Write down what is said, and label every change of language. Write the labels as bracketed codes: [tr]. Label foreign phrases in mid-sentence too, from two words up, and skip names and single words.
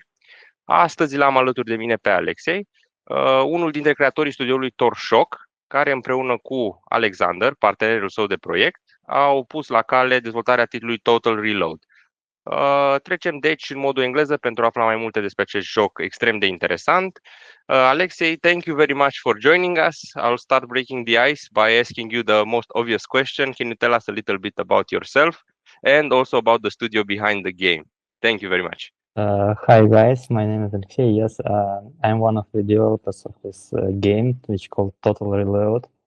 [ro] Astăzi l-am alături de mine pe Alexei, unul dintre creatorii studioului Torshock, care împreună cu Alexander, partenerul său de proiect, au pus la cale dezvoltarea titlului Total Reload. Trecem deci în modul engleză pentru a afla mai multe despre acest joc extrem de interesant. [en] Alexei, thank you very much for joining us. I'll start breaking the ice by asking you the most obvious question. Can you tell us a little bit about yourself and also about the studio behind the game? Thank you very much. Hi guys, my name is Alexey. Yes, I'm one of the developers of this game, which called Total Reload.